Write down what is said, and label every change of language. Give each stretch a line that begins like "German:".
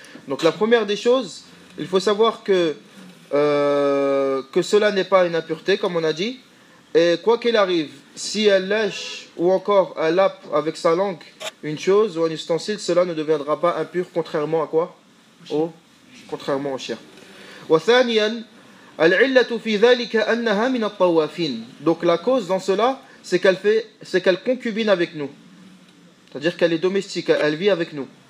French: Donc, la première des choses, il faut savoir que cela n'est pas une impureté, comme on a dit. Et quoi qu'il arrive, si elle lèche ou encore elle lappe avec sa langue une chose ou un ustensile, cela ne deviendra pas impur, contrairement à quoi? Contrairement au chien.
Arabic: وثانيا العلة في ذلك أنها من الطوافين.
French: Donc la cause dans cela, c'est qu'elle concubine avec nous. C'est-à-dire qu'elle est domestique, elle vit avec nous.